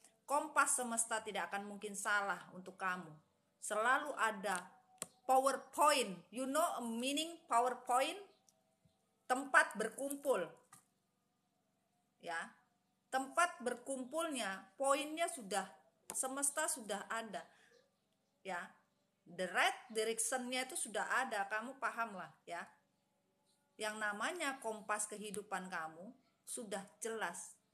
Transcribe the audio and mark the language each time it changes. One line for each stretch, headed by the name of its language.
Indonesian: Kompas semesta tidak akan mungkin salah untuk kamu. Selalu ada PowerPoint.
English: You know a meaning PowerPoint?
Indonesian: Tempat berkumpul. Ya. Tempat berkumpulnya, poinnya sudah, semesta sudah ada. Ya.
English: The right direction-nya
Indonesian: itu sudah ada, kamu paham lah ya. Yang namanya kompas kehidupan kamu sudah jelas.